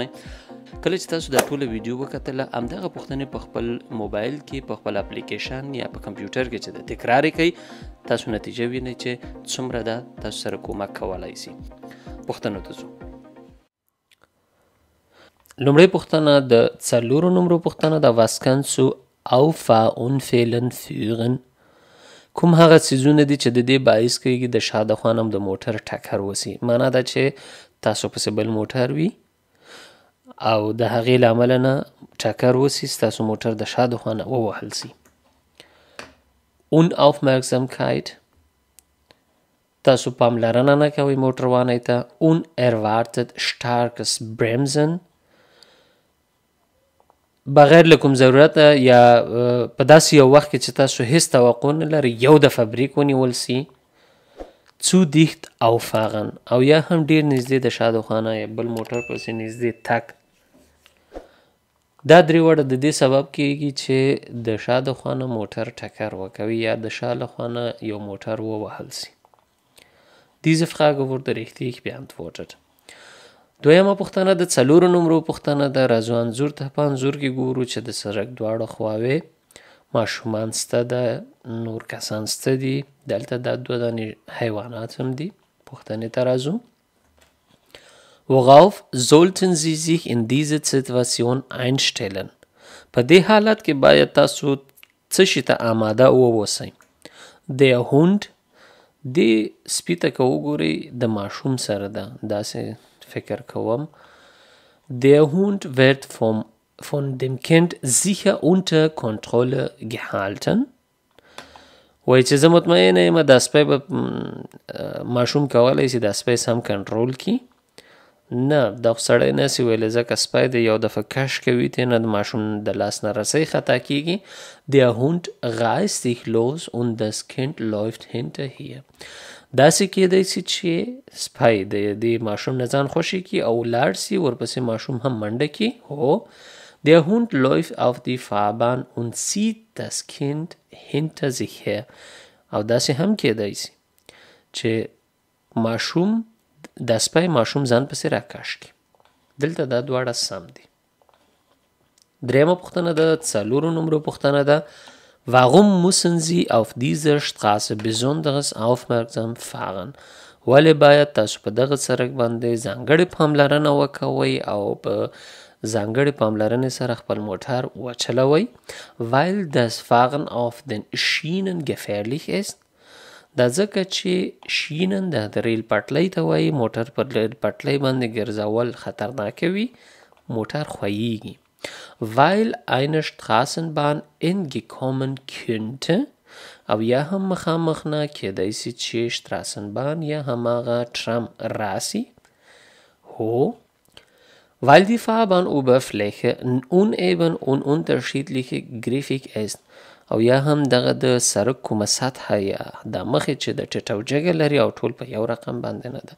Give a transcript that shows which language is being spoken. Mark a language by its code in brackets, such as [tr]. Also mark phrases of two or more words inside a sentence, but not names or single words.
[ps] کله چې تاسو دا ټوله ویډیو وکتله، همدغه پوښتنې په خپل موبایل کې په خپل اپلیکیشن یا په کمپیوټر کې چې د تکرار یې کوئ، تاسو نتیجه وینئ چې څومره ده تاسو سره کومک کولی شي. پوښتنو ته ځو. لومړۍ پوښتنه د 4 نمرو پوښتنه ده. [de] Was kannst du Auffahrunfällen führen؟ [ps] کوم هغه څیزونه دي چې د دې باعث کېږي د شا د خوا نه د موټر ټکر وسي؟ معنا ده چې تاسو پسې بل موټر وي او د هغې له امله نه ټکر وسي، ستاسو موټر د شا د خوا نه ووهل سي. Unaufmerksamkeit، تاسو پاملرنه نه کوئ موټروانۍ ته. [de] Unerwartet starkes Bremsen، [ps] بغیر له کوم ضرورت یا په داسې یو وخت کې چې تاسو هیڅ توقع نه لرئ یو دفعه بریک ونیول سي. [de] Zu dicht auffahren، [ps] او یا هم ډیر نږدې د شا د خوا نه یا بل موټر پسې نږدې تګ. دا 3 وړه د دې سبب کېږي چې د شا د خوا نه موټر ټکر وکوي یا د شا له خوا نه یو موټر ووهل سي. [de] Diese Frage wurde richtig beantwortet. [ps] دویمه پوښتنه د 4 نمرو پوښتنه ده. راځو انځور ته په انځور کې ګورو چې د سړک دواړه خواوې ماشومان سته ده، نور کسان سته دي. دلته دا 2 دانې حیوانات هم دي. پوښتنې ته راځو. [de] Worauf sollten Sie sich in diese Situation einstellen؟ [ps] په دې حالت کې باید تاسو څه شي ته آماده واوسئ. [de] Der Hund، [ps] دې سپي ته که وګورئ د ماشوم سره ده، داسې فکر کوم. [de] Der Hund wird von dem Kind sicher unter Kontrolle gehalten. [ps] وایي چې زه مطمئنه یم دا سپی به ماشوم کولی شي دا سپی سم کنټرول کړي. نه، دا خو سړی نسي ویلی، ځکه سپی د یو دفعه کش کوي تی نه د ماشوم د لاس نه رسۍ خطا کېږي. [de] Der Hund reißt sich los und das Kind läuft hinterher. [ps] داسې کېدی سي چې سپی د دې ماشوم نه ځان خوشي کړي او ولاړ سي، ورپسې ماشوم هم منډه کړي. هو، [de] Der Hund läuft auf die Fahrbahn und zieht das Kind hinter sich her. [ps] او داسې هم کېدی سي چې ماشوم د سپی ماشوم ځان پسې راکش کړي. دلته دا 2 سم دي. دریمه پوښتنه د 4 نمرو پوښتنه ده. [de] Warum müssen Sie auf dieser Straße besonders aufmerksam fahren؟ [ps] ولې باید تاسو په دغه سړک باندې ځانګړې پاملرنه وکوئ او په ځانګړې پاملرنې سره خپل موټر وچلوئ. [de] Weil das Fahren auf den Schienen gefährlich ist، [ps] دا ځکه چې شینن د ریل پټلۍ ته وایي، موټر پر ریل پټلۍ باندې ګرځول خطرناکه وي، موټر ښویېږي. [de] Weil eine Straßenbahn entgekommen könnte، [ps] او یا هم مخامخ نه کېدی سي چې شتراسنبان یا هماغه ټرام راسي. هو، [de] weil die Fahrbahnoberfläche uneben und unterschiedlich griffig ist، [ps] او یا هم دغه د سړک کومه سطحه یا د مخې چې د ټیټ او جګه لري او ټول په یو رقم باندې نه ده.